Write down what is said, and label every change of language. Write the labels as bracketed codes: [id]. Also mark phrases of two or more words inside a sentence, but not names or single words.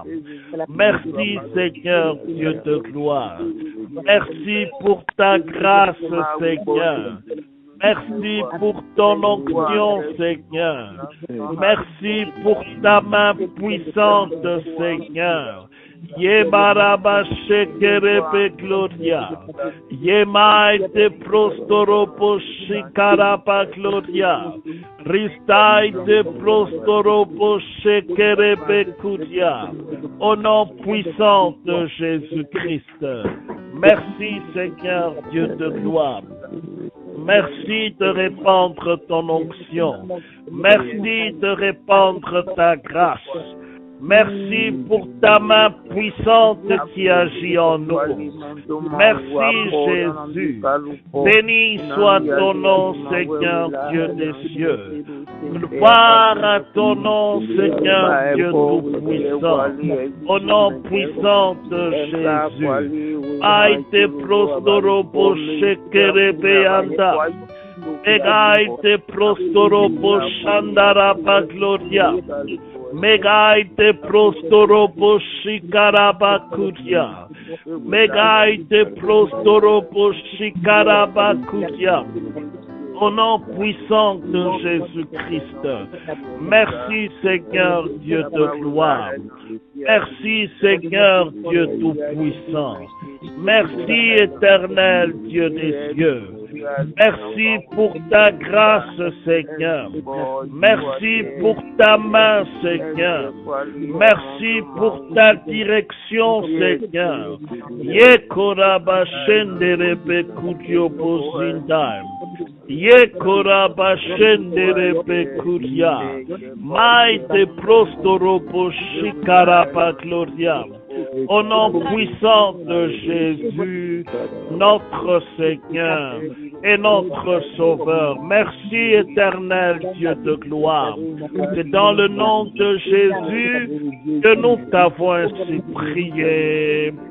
[fr] Merci Seigneur, Dieu de gloire. Merci pour ta grâce, Seigneur. Merci pour ton onction, Seigneur. Merci pour ta main puissante, Seigneur. Yemaraba shekerebe gloria. Yemaite prostoropo shikaraba gloria. Ristaite prostoropo shekerebe kuria. Au nom puissant de Jésus-Christ. Merci Seigneur Dieu de gloire. Merci de répandre ton onction. Merci de répandre ta grâce. Merci pour ta main puissante qui agit en nous. Merci Jésus. Béni soit ton nom, Seigneur Dieu des cieux. Gloire à ton nom, Seigneur Dieu tout-puissant. Au nom puissant de Jésus. Aïte prostoropo shekerebeanda. Megaite prostoropo shandaraba gloria. Megaite prostoropo shikaraba kuria. Megaite prostoropo shikaraba kuria. Au nom puissant de Jésus-Christ. Merci Seigneur Dieu de gloire. Merci Seigneur Dieu tout-puissant. Merci éternel Dieu des cieux. Merci pour ta grâce, Seigneur. Merci pour ta main, Seigneur. Merci pour ta direction, Seigneur. Yekoraba shenderebe kudio bozindam. Yekoraba shenderebe kudia. Maite prostoropo shikaraba gloria. Au nom puissant de Jésus, notre Seigneur et notre Sauveur. Merci éternel Dieu de gloire. C'est dans le nom de Jésus que nous t'avons ainsi prié.